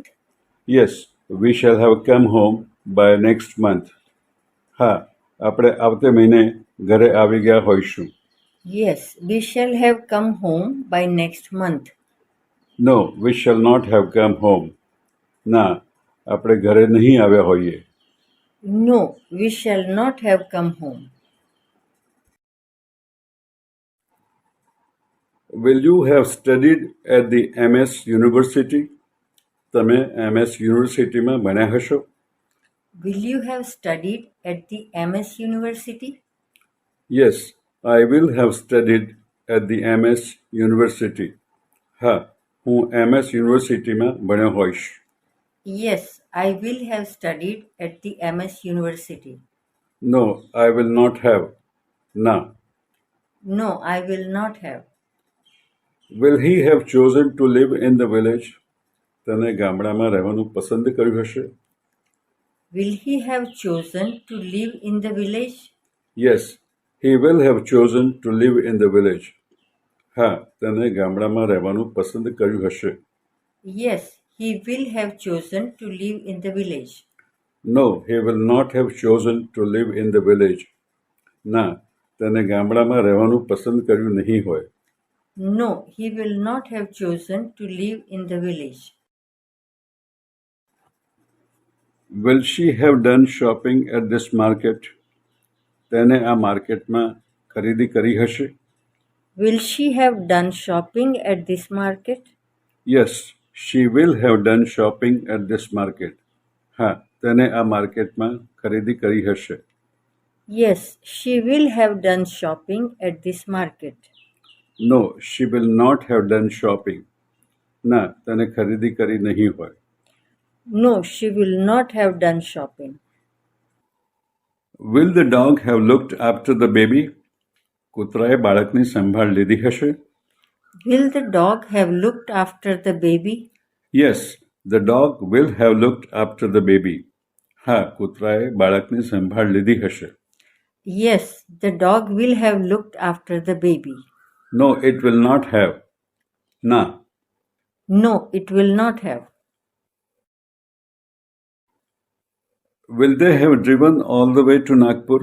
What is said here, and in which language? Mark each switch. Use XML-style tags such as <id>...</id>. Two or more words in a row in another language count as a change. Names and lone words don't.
<en>Yes, we shall have come home by next month.</en> <gu>હા, આપણે આવતે મહિને ઘરે આવી ગયા હોઈશું.</gu> <en>Yes, we shall have come home by next month. No, we shall not have come home.</en> <gu>ના, આપણે ઘરે નહીં આવ્યા હોઈએ.</gu> <en>No, we shall not have come home. Will you have studied at the MS University?</en> <gu>તમે MS યુનિવર્સિટીમાં ભણ્યા હશો?</gu> <en>Will you have studied at the MS University? Yes, I will have studied at the MS University.</en> <gu>હા, હું MS યુનિવર્સિટીમાં ભણ્યો હોઈશ.</gu> <en>Yes, I will have studied at the MS University. No, I will not have. ના. No, I will not have. Will he have chosen to live in the village?</en> <gu>તને ગામડામાં રહેવાનું પસંદ કર્યું હશે?</gu> <en>Will he have chosen to live in the village? Yes, he will have chosen to live in the village.</en> <gu>હા, તને ગામડામાં રહેવાનું પસંદ કર્યું હશે.</gu> <en>Yes, he will have chosen to live in the village. No, he will not have chosen to live in the village.</en> <gu>ના, તને ગામડામાં રહેવાનું પસંદ કર્યું નહીં હોય.</gu> <en>No, he will not have chosen to live in the village. Will she have done shopping at this market?</en> <gu>તેને આ માર્કેટમાં ખરીદી કરી હશે?</gu> <en>Will she have done shopping at this market? Yes, she will have done shopping at this market.</en> <gu>હા, તેને આ માર્કેટમાં ખરીદી કરી હશે.</gu> <en>Yes, she will have done shopping at this market. No, she will not have done shopping.</en> <gu>ના, તેને ખરીદી કરી નહીં હોય.</gu> <en>No, she will not have done shopping. Will the dog have looked after the baby?</en> <gu>કૂતરાએ બાળકની સંભાળ લીધી હશે?</gu> <en>Will the dog have looked after the baby? Yes, the dog will have looked after the baby.</en> <gu>હા, કૂતરાએ બાળકની સંભાળ લીધી હશે.</gu> <en>Yes, the dog will have looked after the baby. No, it will not have. ના. No, it will not have. Will they have driven all the way to Nagpur?</en>